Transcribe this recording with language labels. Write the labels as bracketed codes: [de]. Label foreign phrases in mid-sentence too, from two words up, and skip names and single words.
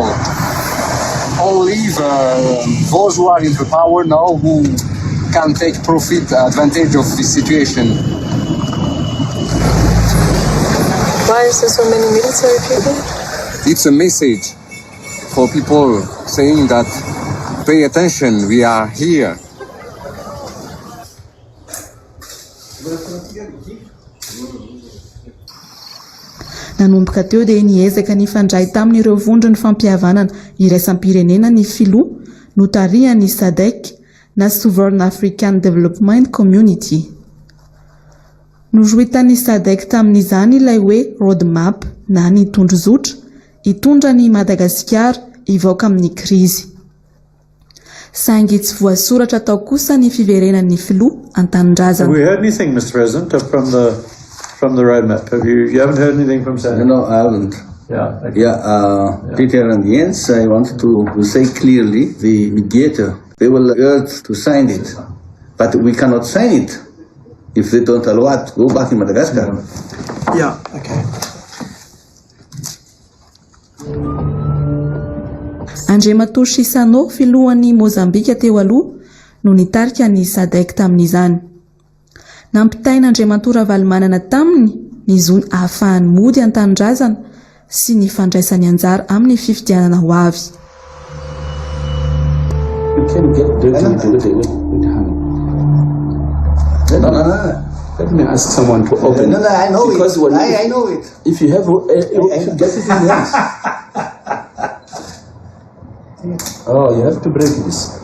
[en] Only those who are in the power now who can take advantage of this situation. Why is there so many military people? It's a message for people saying that pay attention, we are here. [mg] Nanomboka teo dia niezaka nifandray tamin'ireo vondrony fampihavanana iraisam-pirenena ny filoha notarihan'ny SADC na Sovereign African Development Community. Nojoitany SADC tamin'izany ilay hoe roadmap na ny tondrozotra hitondra ny Madagasikara hivoaka amin'ny krizy. Saingy tsy voasoratra tao kosa ny fiverenan'ny filoha an-tanindrazana. [en] Have we heard anything, Mr. President, from the roadmap? You haven't heard anything from SADC? No, I haven't. Peter and Jens, I want to say clearly, the mediator, they will urge to sign it, but we cannot sign it if they don't allow us to go back in Madagascar. Yeah, okay. [mg] Andriamatoa Sisano filohan'ny Mozambika teo aloha no nitarika ny SADC tamin'izany. Nampitaina Andriamatoa Ravalomanana taminy ny zony ahafahany mody an-tanindrazana sy ny fandraisany anjara amin'ny fifidianana ho avy. [en] You can get dirty with hand. Let me ask someone to open. No, I know because it. I know it. If you have, you should get it in the hands. Oh, you have to break this.